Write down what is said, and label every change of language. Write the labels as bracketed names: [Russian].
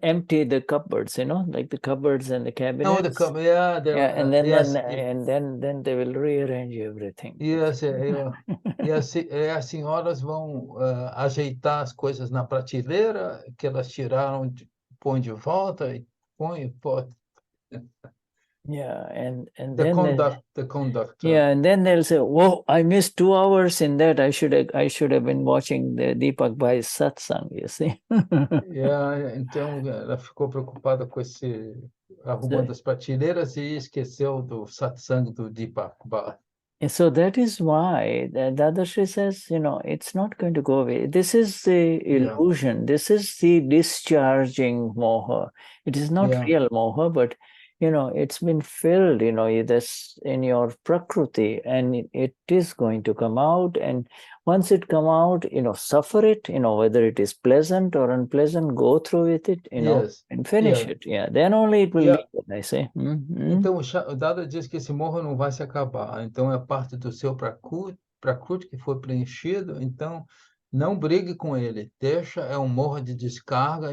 [English] Empty the cupboards, like the cupboards and the cabinets. Oh, the cupboard, yeah. And then they will rearrange everything. [Portuguese] Yes, e as senhoras vão ajeitar as coisas na prateleira que elas tiraram, põem de volta e põem. [English] Yeah, and the conduct. Yeah, and then they'll say, "Whoa, I missed 2 hours in that. I should have been watching the Deepak Bhai's satsang." You see? [Portuguese] Então ela ficou preocupada com arrumando as prateleiras e esqueceu do satsang do Deepak Bhai. [English] So that is why Dadashri says, it's not going to go away. This is the illusion. This is the discharging moha. It is not real moha, but it's been filled, this in your prakriti, and it is going to come out. And once it come out, suffer it, whether it is pleasant or unpleasant, go through with it, Yes. and finish Yeah. it. Yeah, then only it will Yeah. leave it, I say. [Portuguese] Então, o Dada diz que esse morro não vai se acabar. Então, é parte do seu prakriti que foi preenchido. Então, não brigue com ele. Deixa, é um morro de descarga.